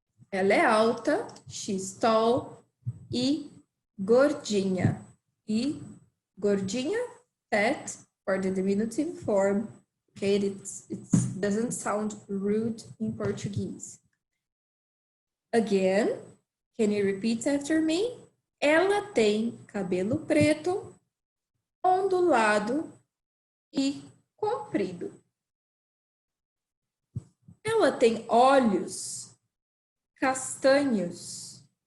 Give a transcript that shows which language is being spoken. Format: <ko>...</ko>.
<pt>Ela é alta,</pt> <en>she's tall,</en> <pt>e gordinha. E gordinha,</pt> <en>fat, for the diminutive form. Okay, it doesn't sound rude in Portuguese. Again, can you repeat after me?</en> <pt>Ela tem cabelo preto, ondulado e comprido. Ela tem olhos castanhos.</pt>